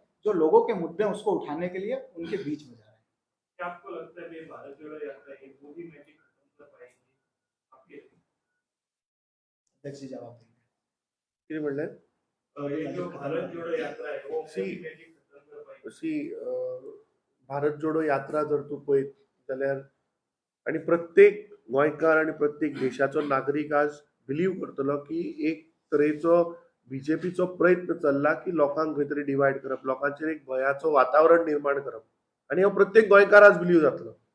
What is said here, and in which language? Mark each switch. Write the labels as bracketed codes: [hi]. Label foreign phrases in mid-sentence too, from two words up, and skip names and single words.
[hi] जो लोगों के मुद्दे हैं उसको उठाने के लिए उनके बीच में जा रहे हैं। क्या आपको लगता है कि भारत जोड़ो यात्रा ये मोदी मैजिक खत्म कर पाएगी? आपके अध्यक्ष जी जवाब देंगे। [kok] किती म्हणले? [hi] ये जो भारत जोड़ो यात्रा है वो सी- मोदी मैजिक खत्म कर पाएगी। [kok] अशी भारत जोडो यात्रा जर तू पळयत जाल्यार आणि प्रत्येक गोंयकार आणि प्रत्येक देशाचो नागरीक आज बिलीव करतलो की एक तरेचो बीजेपीचो प्रयत्न चल्ला की लोकांक खंय तरी डिवायड करप, लोकांचेर एक भयाचो वातावरण निर्माण करप आणि हो प्रत्येक गोंयकार आज बिलीव जातलो.